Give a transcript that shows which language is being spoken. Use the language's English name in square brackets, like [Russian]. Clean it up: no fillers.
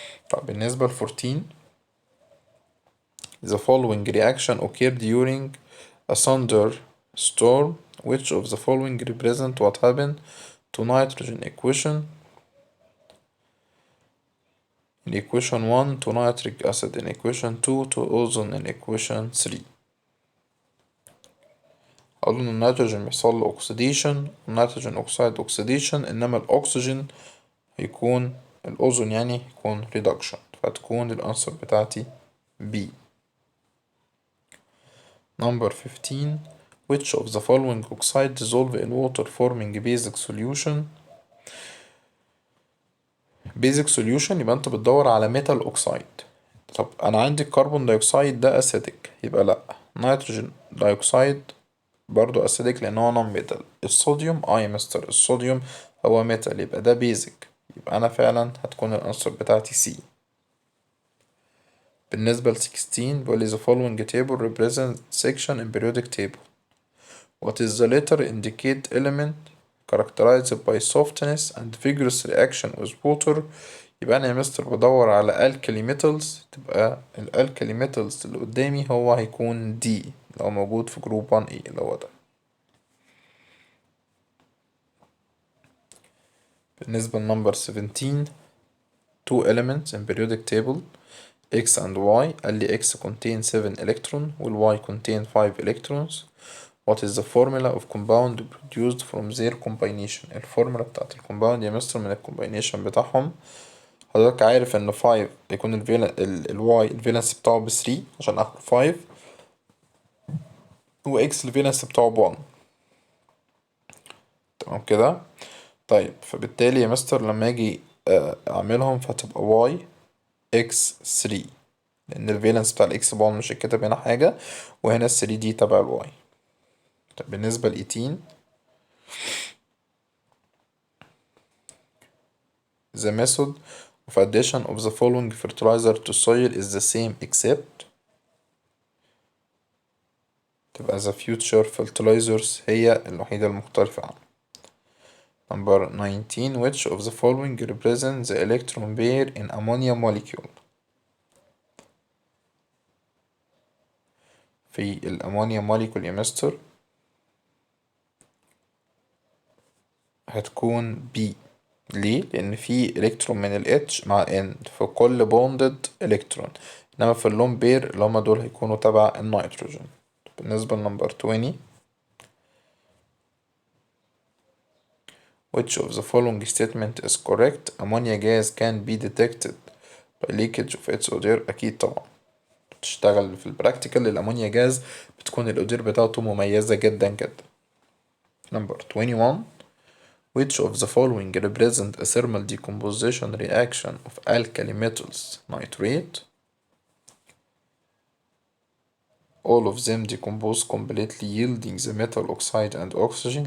[Arabic] طب بالنسبة ل [English] 14 the following reaction occurred during a thunderstorm which of the following represent what happened to nitrogen equation in equation 1 to nitric acid in equation 2 to ozone in equation 3. [Arabic] أقول إن النيتروجين بيحصل له oxidation النيتروجين oxide oxidation، إنما الأكسجين هيكون الأوزون يعني يكون reduction، فتكون الأنسر بتاعتي B. [English] Number 15 which of the following oxide dissolve in water forming basic solution. basic solution [Arabic] يبقى انت بتدور على metal oxide. طب انا عندي الكربون دايوكسيد ده acidic، يبقى لا. نيتروجين دايوكسيد برضو acidic لان هو non metal. الصوديوم يا مستر الصوديوم هو metal، يبقى ده basic، يبقى انا فعلا هتكون الانسر بتاعتي C. بالنسبة ل 16 بيقول [English] the following table represents section in periodic table. What is the letter indicate element characterized by softness and vigorous reaction with water. [Arabic] يبقى أنا يا مستر بدور على alkali metals، تبقى الالكالي metals اللي قدامي هو هيكون D لو موجود في جروب 1A اللي هو ده. بالنسبة لنمبر 17 [English] two elements in periodic table X and Y، [Arabic] قال لي [English] X contain 7 electron وال Y contain 5 electrons. What is the formula of compound produced from their combination. [Arabic] الفورمولا بتاعت الكومباوند يا مستر من الكومباينيشن بتاعهم. حضرتك عارف ان 5 يكون الواي الفالنس بتاعه ب 3 عشان اخد 5، واكس الفالنس بتاعه ب 1. تمام كده. طيب فبالتالي يا مستر لما اجي اعملهم فهتبقى واي اكس 3، لان الفالنس بتاع الاكس ب 1 مش هيتكتب هنا حاجة، وهنا ال 3 دي تبع الواي. طب بالنسبة ل [English] 18 the method of addition of the following fertilizer to soil is the same except. [Arabic] تبقى [English] the future fertilizers [Arabic] هي الوحيدة المختلفة عنه. [English] Number 19 which of the following represents the electron pair in ammonia molecule. [Arabic] في الأمونيا molecule يا مستر هتكون B. ليه؟ لأن في إلكترون من ال H مع N في كل bonded إلكترون، إنما في اللون بير اللي هما دول هيكونوا تبع النيتروجين. بالنسبة لنمبر [English] 20 which of the following statement is correct. ammonia gas can be detected by leakage of its odor. [Arabic] أكيد طبعا بتشتغل في البراكتيكال الأمونيا جاز بتكون الأودير بتاعته مميزة جدا جدا. [English] Number 21 which of the following represent a thermal decomposition reaction of alkali metals nitrate. all of them decompose completely yielding the metal oxide and oxygen.